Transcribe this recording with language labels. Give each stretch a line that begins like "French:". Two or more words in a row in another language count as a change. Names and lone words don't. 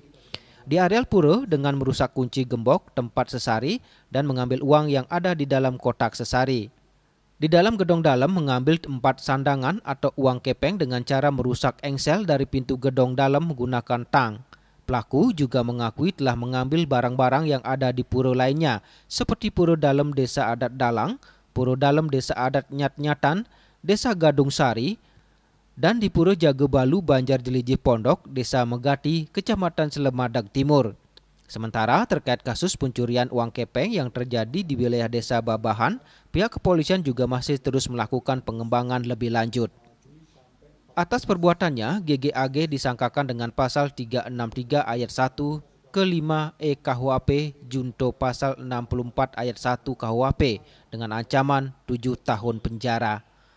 Indonesian: Di areal pura dengan merusak kunci gembok, tempat sesari, dan mengambil uang yang ada di dalam kotak sesari. Di dalam gedung dalam mengambil 4 sandangan atau uang kepeng dengan cara merusak engsel dari pintu gedung dalam menggunakan tang. Pelaku juga mengakui telah mengambil barang-barang yang ada di pura lainnya, seperti pura dalam Desa Adat Dalang, pura dalam Desa Adat Nyat-Nyatan, Desa Gadung Sari, dan di Pura Jagebalu Banjar Jeliji Pondok, Desa Megati, Kecamatan Slemadeg Timur. Sementara terkait kasus pencurian uang kepeng yang terjadi di wilayah Desa Babahan, pihak kepolisian juga masih terus melakukan pengembangan lebih lanjut. Atas perbuatannya, GGAG disangkakan dengan pasal 363 ayat 1 ke 5 KUHP junto pasal 64 ayat 1 KUHP dengan ancaman 7 tahun penjara.